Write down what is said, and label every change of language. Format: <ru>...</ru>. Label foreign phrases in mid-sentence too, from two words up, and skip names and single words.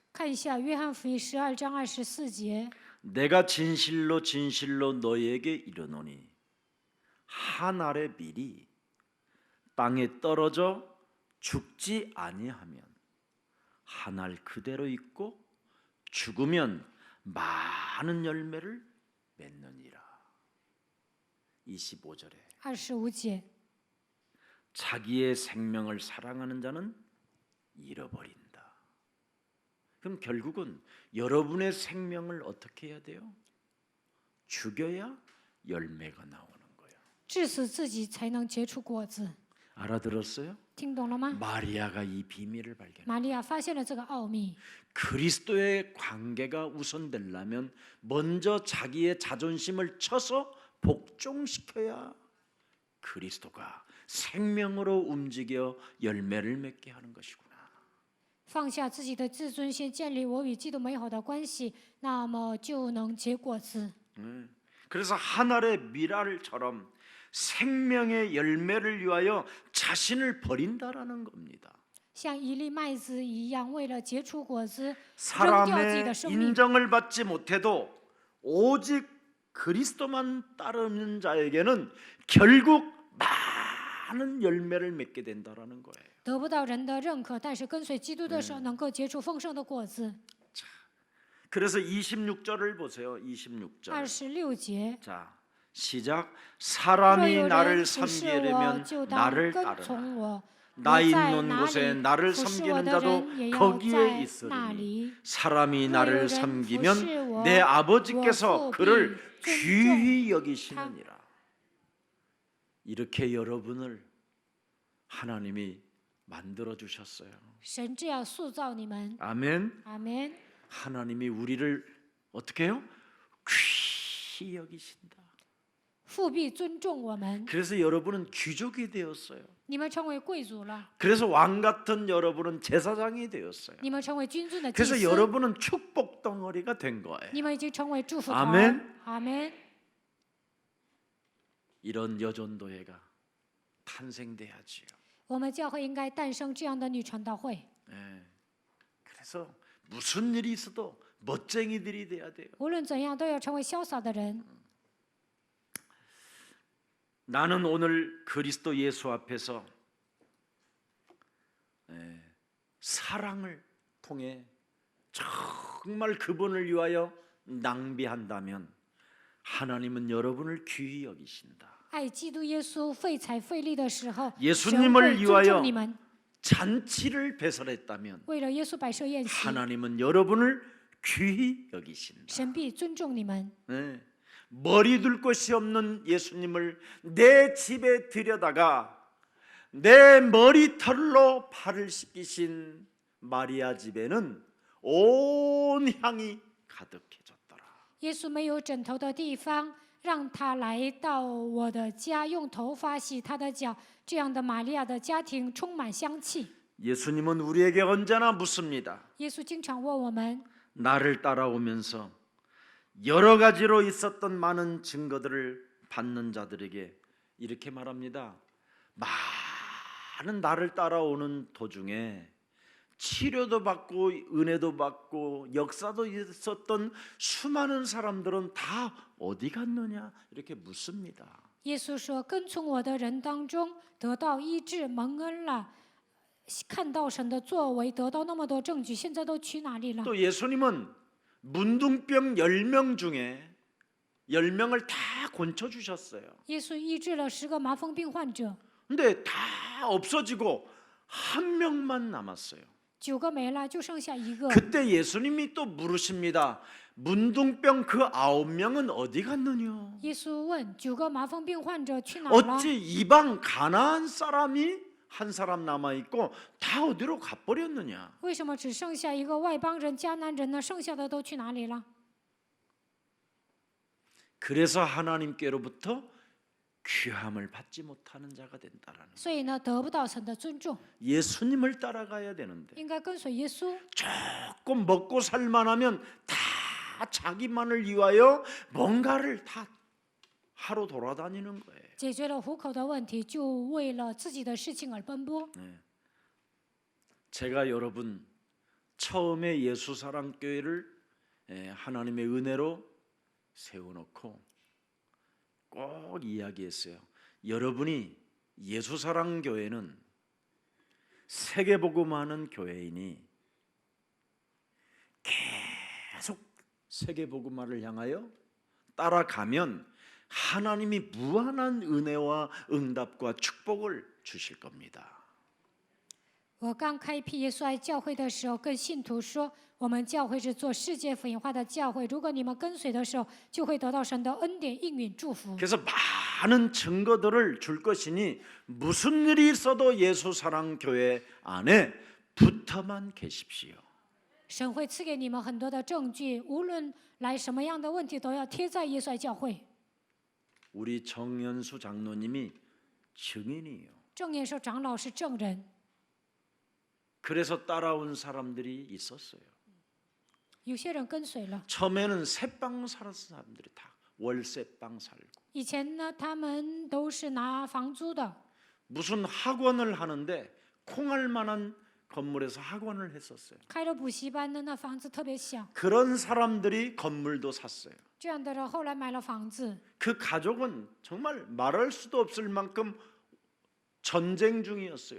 <zh>看一下约翰福音12章24节，</zh> <ko>내가 진실로 진실로 너희에게 이르노니 한 알의 밀이 땅에 떨어져 죽지 아니하면 한 알 그대로 있고 죽으면 많은 열매를 맺느니라. 25절에</ko> <zh>25节，</zh> <ko>자기의 생명을 사랑하는 자는 잃어버린다. 그럼 결국은 여러분의 생명을 어떻게 해야 돼요? 죽여야 열매가 나오는 거예요.</ko> <zh>致死自己才能结出果子。</zh> <ko>알아들었어요?</ko> <zh>听懂了吗？</zh> <ko>마리아가 이 비밀을 발견.</ko> <zh>玛利亚发现了这个奥秘。</zh> <ko>그리스도의 관계가 우선되려면 먼저 자기의 자존심을 쳐서 복종시켜야 그리스도가 생명으로 움직여 열매를 맺게 하는 것이구나.</ko> <zh>放下自己的自尊心，建立我与基督美好的关系，那么就能结果子。</zh> <ko>그래서 한 알의 밀알처럼 생명의 열매를 위하여 자신을 버린다라는 겁니다.</ko> <zh>像一粒麦子一样，为了结出果子，扔掉自己</zh> <ko>사람의</ko> <zh>的生命。</zh> <ko>인정을 받지 못해도 오직 그리스도만 따르는 자에게는 결국 많은 열매를 맺게 된다라는 거예요.</ko> <zh>得不到人的认可，但是跟随基督的时候，能够结出丰盛的果子。</zh> <ko>그래서 26절을 보세요. 26절.</ko> <zh>26节，</zh> <ko>자, 시작.</ko> <zh>若</zh> <ko>사람이</ko> <zh>有</zh> <ko>나를</ko> <zh>人服侍我，</zh> <ko>섬기려면</ko> <zh>就当</zh> <ko>나를</ko> <zh>跟</zh> <ko>따르라.</ko> <zh>从我。</zh> <ko>나</ko> <zh>我在</zh> <ko>있는</ko> <zh>哪</zh> <ko>곳에</ko> <zh>里</zh> <ko>나를</ko> <zh>服侍我</zh> <ko>섬기는</ko> <zh>的</zh> <ko>자도</ko> <zh>人也要</zh> <ko>거기에</ko> <zh>在那</zh> <ko>있으리니</ko> <zh>里。</zh> <ko>사람이</ko> <zh>若有</zh> <ko>나를</ko> <zh>人服侍</zh> <ko>섬기면</ko> <zh>我，</zh> <ko>내</ko> <zh>我</zh> <ko>아버지께서</ko> <zh>父必</zh> <ko>그를</ko> <zh>尊重</zh> <ko>귀히 여기시느니라. 이렇게 여러분을 하나님이 만들어 주셨어요.</ko> <zh>神这样塑造你们。</zh> <ko>아멘.</ko> <zh>阿门。</zh> <ko>하나님이 우리를 어떻게 해요? 귀히 여기신다.</ko> <zh>父必尊重我们，</zh> <ko>그래서 여러분은 귀족이 되었어요.</ko> <zh>你们成为贵族了，</zh> <ko>그래서 왕 같은 여러분은 제사장이 되었어요.</ko> <zh>你们成为君尊的祭</zh> <ko>그래서</ko> <zh>司，</zh> <ko>여러분은 축복 덩어리가 된 거예요.</ko> <zh>你们已经成为祝福</zh> <ko>아멘</ko> <zh>团。阿门。</zh> <ko>이런 여전도회가 탄생돼야지요.</ko> <zh>我们教会应该诞生这样的女传道会。</zh> <ko>예. 그래서 무슨 일이 있어도 멋쟁이들이 돼야 돼요.</ko> <zh>无论怎样，都要成为潇洒的人。</zh> <ko>나는 오늘 그리스도 예수 앞에서 사랑을 통해 정말 그분을 위하여 낭비한다면 하나님은 여러분을 귀히 여기신다.</ko> <zh>爱基督耶稣费财费力的时候，</zh> <ko>예수님을</ko> <zh>神会尊</zh> <ko>위하여</ko> <zh>重你们。</zh> <ko>잔치를 배설했다면</ko> <zh>为了耶稣摆设宴席，</zh> <ko>하나님은 여러분을 귀히 여기신다.</ko> <zh>神必尊重你们。</zh> <ko>네. 머리 둘 곳이 없는 예수님을 내 집에 들여다가 내 머리털로 발을 씻기신 마리아 집에는 온 향이 가득해졌더라.</ko> <zh>耶稣没有枕头的地方，让他来到我的家，用头发洗他的脚。这样的玛利亚的家庭充满香气。</zh> <ko>예수님은 우리에게 언제나 묻습니다.</ko> <zh>耶稣经常问我们：</zh> <ko>나를 따라오면서 여러 가지로 있었던 많은 증거들을 받는 자들에게 이렇게 말합니다. 많은 나를 따라오는 도중에 치료도 받고 은혜도 받고 역사도 있었던 수많은 사람들은 다 어디 갔느냐 이렇게 묻습니다.</ko> <zh>耶稣说：“跟从我的人当中得到医治、蒙恩了，看到神的作为，得到那么多证据，现在都去哪里了？”</zh> <ko>또 예수님은 문둥병 10명 중에 10명을 다 고쳐 주셨어요.</ko> <zh>耶稣医治了10个麻风病患者，</zh> <ko>근데 다 없어지고 한 명만 남았어요.</ko> <zh>9 个没了，就剩下1个。</zh> <ko>그때 예수님이 또 물으십니다. 문둥병 그 9명은 어디 갔느냐?</ko> <zh>耶稣问9个麻风病患者去哪了？</zh> <ko>어찌 이방 가나안 사람이 한 사람 남아 있고 다 어디로 가버렸느냐?</ko> <zh>为什么只剩下1个外邦人、迦南人呢？剩下的都去哪里了？</zh> <ko>그래서 하나님께로부터 귀함을 받지 못하는 자가 된다라는.</ko> <zh>所以呢，得不到神的尊重，</zh> <ko>예수님을 따라가야 되는데</ko> <zh>应该跟随耶稣。</zh> <ko>조금 먹고 살만하면 다 자기만을 위하여 뭔가를 다 하러 돌아다니는 거예요.</ko> <zh>解决了糊口的问题，就为了自己的事情而奔波。</zh> <ko>제가 여러분 처음에 예수사랑교회를 하나님의 은혜로 세워놓고 꼭 이야기했어요. 여러분이 예수사랑교회는 세계복음하는 교회이니 계속 세계복음화를 향하여 따라가면 하나님이 무한한 은혜와 응답과 축복을 주실 겁니다.</ko> <zh>我刚开辟耶稣爱教会的时候，跟信徒说，我们教会是做世界福音化的教会。如果你们跟随的时候，就会得到神的恩典、应允、祝福。</zh> <ko>그래서 많은 증거들을 줄 것이니 무슨 일이 있어도 예수사랑교회 안에 붙어만 계십시오.</ko> <zh>神会赐给你们很多的证据，无论来什么样的问题，都要贴在耶稣爱教会。</zh> <ko>우리 정연수 장로님이 증인이에요.</ko> <zh>正言说，长老是证人，</zh> <ko>그래서 따라온 사람들이 있었어요.</ko> <zh>有些人跟随了。</zh> <ko>처음에는 새빵 살았던 사람들이 다 월세빵 살고</ko> <zh>以前呢，他们都是拿房租的，</zh> <ko>무슨 학원을 하는데 콩할 만한 건물에서 학원을 했었어요.</ko> <zh>开了补习班的，那房子特别小。</zh> <ko>그런 사람들이 건물도 샀어요.</ko> <zh>这样的人后来买了房子，</zh> <ko>그 가족은 정말 말할 수도 없을 만큼 전쟁 중이었어요.</ko>